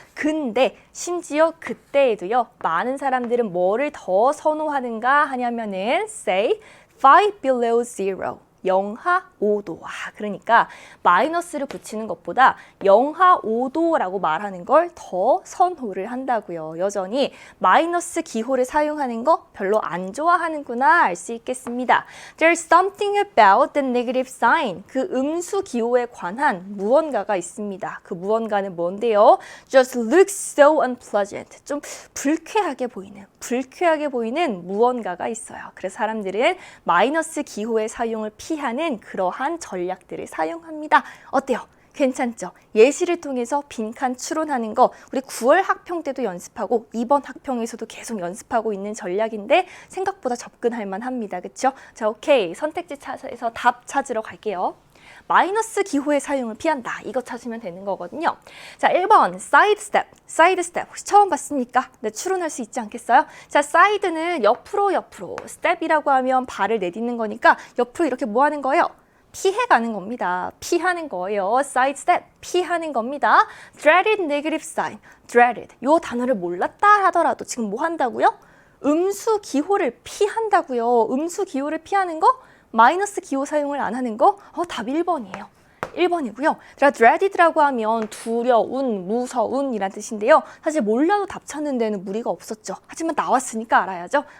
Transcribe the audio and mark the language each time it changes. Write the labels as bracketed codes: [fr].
[ko] 근데 심지어 그때에도요. 많은 사람들은 뭐를 더 선호하는가 하냐면은 [en] say 5 below zero. [ko] 영하 5도. 그러니까 마이너스를 붙이는 것보다 영하 5도라고 말하는 걸 더 선호를 한다고요. 여전히 마이너스 기호를 사용하는 거 별로 안 좋아하는구나 알 수 있겠습니다. [en] There's something about the negative sign. [ko] 그 음수 기호에 관한 무언가가 있습니다. 그 무언가는 뭔데요? [en] Just looks so unpleasant. [ko] 좀 불쾌하게 보이는 무언가가 있어요. 그래서 사람들은 마이너스 기호의 사용을 피하는 그러한 전략들을 사용합니다. 어때요? 괜찮죠? 예시를 통해서 빈칸 추론하는 거 우리 9월 학평 때도 연습하고 이번 학평에서도 계속 연습하고 있는 전략인데 생각보다 접근할 만합니다. 그렇죠? 자, 오케이. 선택지 찾아서 답 찾으러 갈게요. 마이너스 기호의 사용을 피한다. 이거 찾으면 되는 거거든요. 자, 1번 사이드 스텝. 혹시 처음 봤습니까? 네, 추론할 수 있지 않겠어요? 자, 사이드는 옆으로 스텝이라고 하면 발을 내딛는 거니까 옆으로 이렇게 뭐 하는 거예요? 피해가는 겁니다. 피하는 거예요. side step, 피하는 겁니다. [en] dreaded negative sign, dreaded. [ko] 요 단어를 몰랐다 하더라도 지금 뭐 한다고요? 음수 기호를 피한다고요. 음수 기호를 피하는 거? 마이너스 기호 사용을 안 하는 거? 답 1번이에요. 1번이고요. dreaded라고 하면 두려운, 무서운 이란 뜻인데요. 사실 몰라도 답 찾는 데는 무리가 없었죠. 하지만 나왔으니까 알아야죠.